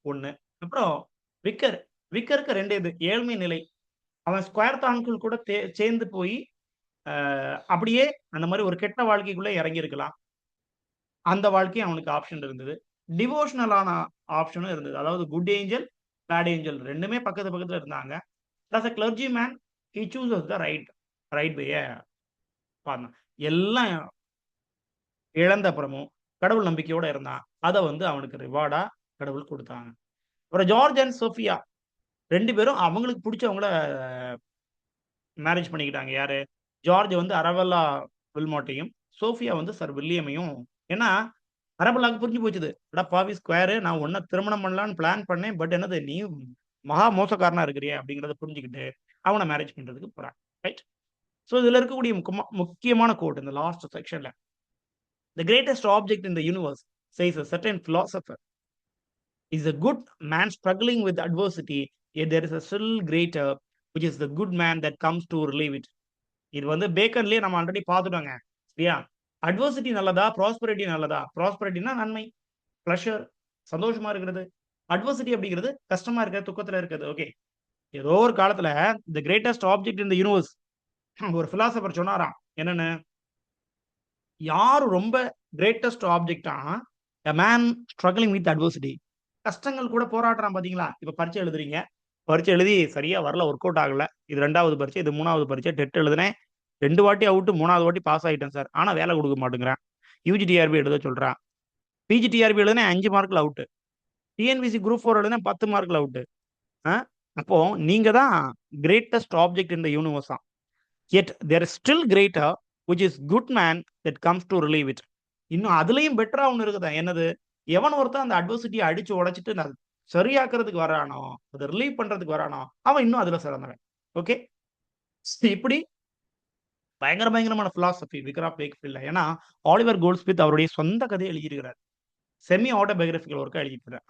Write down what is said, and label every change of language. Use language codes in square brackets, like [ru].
[ta] 1. அப்புறம் விக்கர். விக்கருக்கு 2 இது. ஏழ்மை நிலை. அவன் ஸ்கொயர் தான்கள் கூட சேர்ந்து போயி, அ அப்படியே அந்த மாரி ஒரு கெட்ட வாழ்க்கைக்குள்ள இறங்கியிருக்கலாம். அந்த வாழ்க்கையும் அவனுக்கு ஆப்ஷன் இருந்தது. டிவோஷனலான ஆப்ஷனும் இருந்தது. அதாவது குட் ஏஞ்சல், பேட் ஏஞ்சல் ரெண்டுமே பக்கத்து பக்கத்துல இருந்தாங்க. [en] as a clergyman he chooses the right way partner. [ta] எல்லாம் இழந்த அப்புறமும் கடவுள் நம்பிக்கையோட இருந்தான். அதை வந்து அவனுக்கு ரிவார்டா கடவுள் கொடுத்தாங்க. அப்புறம் ஜார்ஜ் அண்ட் சோஃபியா 2 பேரும் அவங்களுக்கு பிடிச்சவங்கள மேரேஜ் பண்ணிக்கிட்டாங்க. யாரு? ஜார்ஜ் வந்து அரபெல்லா வில்மோட்டையும், சோஃபியா வந்து சர் வில்லியமையும். ஏன்னா, அரபெல்லாவுக்கு புரிஞ்சு போச்சுது. "அட பாவி ஸ்கொயரு, நான் உன்ன திருமணம் பண்ணலான்னு பிளான் பண்ணேன். பட் என்னது நீ மகா மோசக்காரனா இருக்கிறியே" அப்படிங்கிறத புரிஞ்சுக்கிட்டு அவன மேரேஜ் பண்றதுக்கு போறாங்க. ரைட்? ஸோ இதுல இருக்கக்கூடிய முக்கியமான கோட் இந்த லாஸ்ட் செக்ஷன்ல. [en] "The greatest object in the universe," says a certain philosopher, "is a good man struggling with adversity, yet there is a still greater, which is the good man that comes to relieve it." [ta] இது வந்து பேக்கன்லயே நம்ம already பார்த்துட்டோங்க. சரியா? Adversity நல்லதா? Prosperity நல்லதா? ப்ராஸ்பெரிட்டினா நன்மை, pleasure, சந்தோஷமா இருக்கிறது. Adversity அப்படிங்கிறது கஷ்டமா இருக்கிறது, துக்கத்துல இருக்கிறது. ஓகே. ஏதோ ஒரு காலத்துல [en] the greatest object in the universe [ta] ஒரு பிலாசபர் சொன்னாராம். என்னன்னு? யாரு ரொம்ப greatest ஆப்ஜெக்ட்டா, [en] A man struggling with adversity. [ta] கஷ்டங்கள் கூட போராடுறான் பாத்தீங்களா? இப்ப பரீட்சை எழுதுறீங்க. பரீட்சை எழுதி சரியா வரல, ஒர்க் அவுட் ஆகல. இது 2வது பரீட்சை, இது 3வது பரீட்சை. டெட் எழுதுனேன். 2 வாட்டி அவுட், 3வது வாட்டி பாஸ் ஆயிட்டேன் சார். ஆனா வேலை கொடுக்க மாட்டேங்கிறான். யுஜிடிஆர்பி எழுத சொல்றான். பிஜிடிஆர்பி எழுதுனேன் 5 மார்க்ல அவுட். டிஎன்பிசி குரூப் 4 எழுதுனேன் 10 மார்க்ல அவுட். அப்போ நீங்க தான் [en] Greatest object in the யூனிவர்ஸா. yet there is still greater, which is good man that comes to relieve it. [ta] இன்னும் அதுலயும் பெட்டரா ஒண்ணு இருக்குதா. என்னது? எவன் ஒருத்தன் அந்த அட்வர்சிட்டியை அடிச்சு உடைச்சிட்டு சரியாக்குறதுக்கு வரானோ, அதை ரிலீவ் பண்றதுக்கு வரானோ, அவன் இன்னும் அதுல சிறந்தவன். ஓகே. இப்படி பயங்கரமான பிலாசபி விக்ராப் வேக்ஃபீல்ட்ல. ஏன்னா ஆலிவர் கோல்ட்ஸ்மித் அவருடைய சொந்த கதையை எழுதியிருக்கிறார். செமி ஆட்டோபயோகிராபிக்கல் ஒர்க்கா எழுதியிருக்கிறார்.